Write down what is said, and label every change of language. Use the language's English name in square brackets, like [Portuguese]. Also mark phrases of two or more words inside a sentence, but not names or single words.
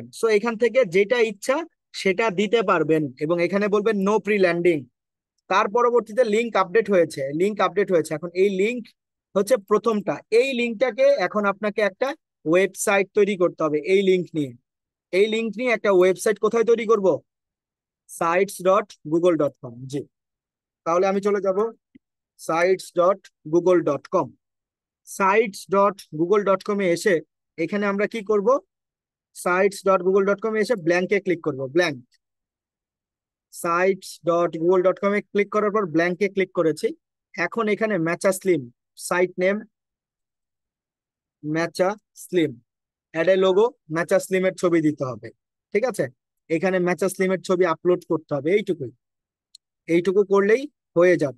[Bangla] সো এখান থেকে যেটা ইচ্ছা সেটা দিতে পারবেন, এবং এখানে বলবেন [English] no pre landing. [Bangla] তার পরবর্তীতে [English] link update [Bangla] হয়েছে, [English] link update [Bangla] হয়েছে, এখন এই লিংক হচ্ছে প্রথমটা, এই লিংকটাকে এখন আপনাকে একটা ওয়েবসাইট তৈরি করতে হবে এই লিংক নিয়ে। এই লিংক নিয়ে একটা ওয়েবসাইট কোথায় তৈরি করব, sites.google.com। জি, তাহলে আমি চলে যাব sites.google.com। sites.google.com এ এসে এখানে আমরা কি করব, sites.google.com এ এসে ব্ল্যাঙ্কে ক্লিক করব, ব্ল্যাঙ্ক। sites.google.com এ ক্লিক করার পর ব্ল্যাঙ্কে ক্লিক করেছি। এখন এখানে ম্যাচা স্লিম, [English] site name [Bangla] ম্যাচা স্লিম, [English] add a logo, [Bangla] ম্যাচা স্লিমের ছবি দিতে হবে। ঠিক আছে, এখানে ম্যাচা স্লিমের ছবি আপলোড করতে হবে, এইটুকুই। এইটুকু করলেই হয়ে যাবে।